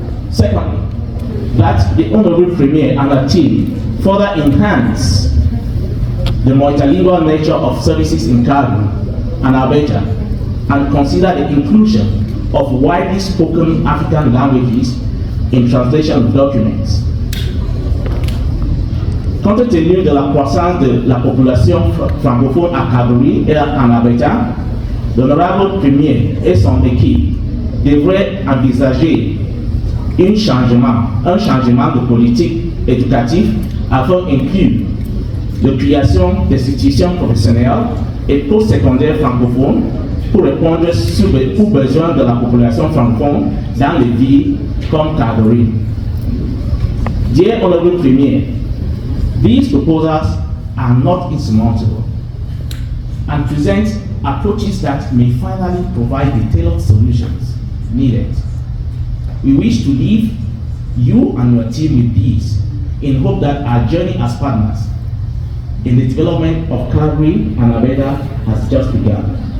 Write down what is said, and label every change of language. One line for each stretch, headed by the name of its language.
English: Secondly, that the Honorable Premier and her team further enhance the multilingual nature of services in Calgary and Alberta, and consider the inclusion of widely spoken African languages in translation of documents.
French: Compte tenu de la croissance de la population francophone à Calgary et en Alberta, l'honorable Premier et son équipe devraient envisager un changement de politique éducative afin d'inclure la création d'institutions professionnelles et post-secondaires francophones pour répondre aux besoins de la population francophone dans les villes comme Calgary.
English: Dear Honorable Premier, these proposals are not insurmountable and present approaches that may finally provide the tailored solutions needed. We wish to leave you and your team with these in hope that our journey as partners in the development of Calgary and Alberta has just begun.